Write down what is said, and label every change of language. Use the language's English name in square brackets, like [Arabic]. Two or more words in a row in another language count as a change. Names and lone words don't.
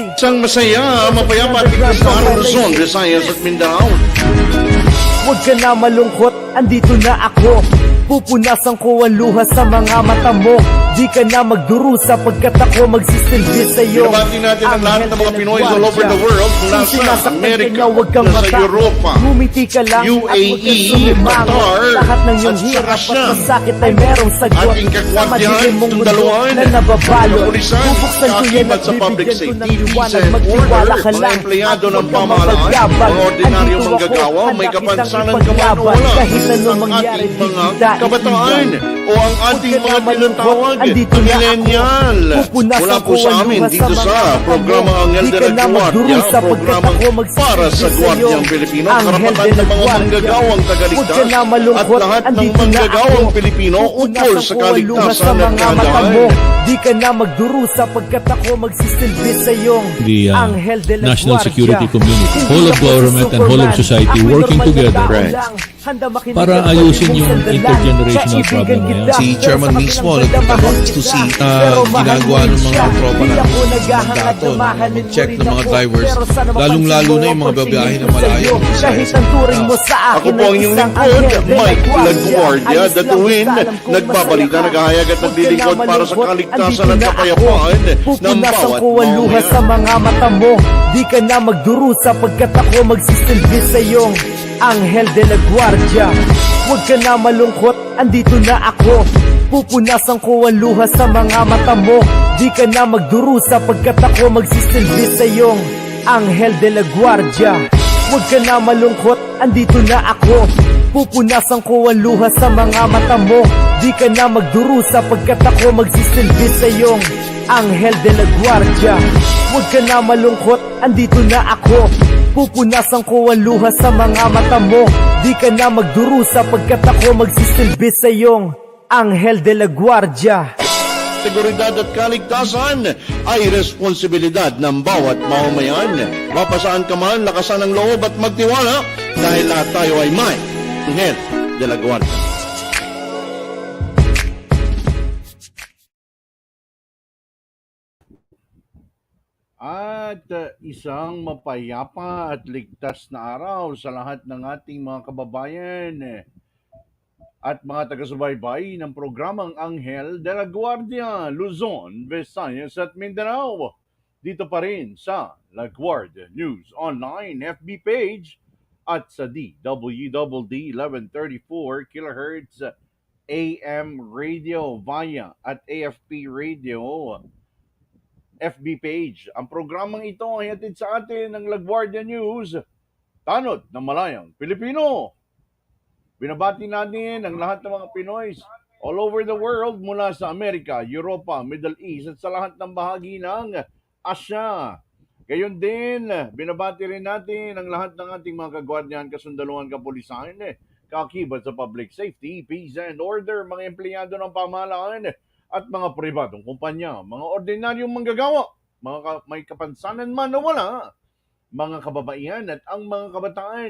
[Filipino] Isang masaya, mapayapa at ligtas na araw Luzon, Visayas at Mindanao. Huwag ka na malungkot, andito na ako. Pupunasan ko ang luha sa mga mata mo. Di ka na magdurusa pagkat ako magsisilbi sa'yo. Binabati natin ang lahat ng mga Pinoy [English] all over the world, [Filipino] mula sa Amerika, sa Europa, ngumiti ka lang UAE, Qatar, lahat ng iyong at hirap saka at masakit ay merong sagot. ating Sa kakwatihan, madilim mong mundo sundaluhan, na nababalo, kapulisan, bubuksan ko yan kaakibat at sa public bibigyan ko ng safety, liwanag. [English] peace and [Filipino] Magtiwala order, ka mga lang empleyado at ng huwag kang pamahalaan, mapagyabang. mga ordinaryong Andito manggagawa, ako, may hanapin kapansanan ang ka man o ipaglaban. wala, Kahit anong ang mangyari, ating mga di kita kabataan iiwan. o ang ating mga tinatawag Andito na ako. millennial. Pupunasan Mula po ko sa ang amin luha dito sa sa mga programa mata mo. Anghel Di de ka la na Guardia, magdurusa pagkat programang ako magsisilbi para sa sa'yo. Guardiang Pilipino, Anghel karapatan de la ng mga Guardia. manggagawang Huwag tagaligtas ka na malungkot, at lahat ng andito na manggagawang ako. Pilipino ukol Pupunasan sa ko ang luha sa kaligtasan at mga mata mo. kagandahan. Di ka na magdurusa pagkat ako magsisilbi sa'yo. The Anghel de la national Guardia. [English] security community, [Filipino] Hindi [English] whole of [Filipino] ako si [English] government and whole of [Filipino] Superman. society Ako'y working normal na together tao Right. lang. Handa makinig para at ayusin pwede yung mong sandalan. intergenerational Kaibigan problem na yan. kita, Si pero Chairman sa mismo kabilang nagtatanong mahal to kita. see Pero mahal ginagawa mo ng rin mga siya. tropa Di ng ako naghahangad mandato na na mahalin mo mag-check rin ng mga ako. drivers, Pero sana lalong-lalo mapansin na yung mo mga ang babiyahe na pagsingil ko malayo. sa'yo. Kahit ang turing mo sa Ako akin po ang ay inyong isang lingkod, anghel de la Mike La Guardia. Guardia, Ayos lang DATUIN, basta alam kong nagbabalita, masaya ka. naghahayag at Huwag ka naglilingkod na para sa malungkot, kaligtasan andito at na ako. kapayapaan ng Pupunasan bawat ko ang luha sa mamamayan. mga mata mo. Di ka na magdurusa pagkat ako magsisilbi sa'yo. Anghel de la Guardia. Huwag ka na malungkot, andito na ako. Pupunasan ko ang luha sa mga mata mo. Di ka na magdurusa pagkat ako magsisilbi sa'yo. Anghel de la Guardia. Huwag ka na malungkot, andito na ako. Pupunasan ko ang luha sa mga mata mo. Di ka na magdurusa pagkat ako magsisilbi sa'yo. Anghel de la Guardia. Huwag ka na malungkot, andito na ako. Pupunasan ko ang luha sa mga mata mo. Di ka na magdurusa pagkat ako magsisilbi sa'yo. Anghel de la Guardia. Seguridad at kaligtasan ay responsibilidad ng bawat mamamayan. Mapasaan ka man, lakasan ang loob at magtiwala dahil lahat tayo ay may Anghel de la Guardia. At isang mapayapa at ligtas na araw sa lahat ng ating mga kababayan at mga taga-subaybay ng programang Anghel de la Guardia, Luzon, Visayas at Mindanao. Dito pa rin sa La Guardia News Online FB page at sa DWDD 1134 kHz AM radio via at AFP radio FB page. Ang programang ito ay hatid sa atin ng La Guardia News, tanod ng malayang Pilipino. Binabati natin ang lahat ng mga Pinoy [English] all over the world [Filipino] mula sa Amerika, Europa, Middle East at sa lahat ng bahagi ng Asya. Gayon din, binabati rin natin ang lahat ng ating mga kagwardiyan, kasundaluhan, kapulisan, kaakibat sa [English] public safety, peace and order, [Filipino] mga empleyado ng pamahalaan at mga pribadong kumpanya, mga ordinaryong manggagawa, may kapansanan man o wala, mga kababaihan at ang mga kabataan.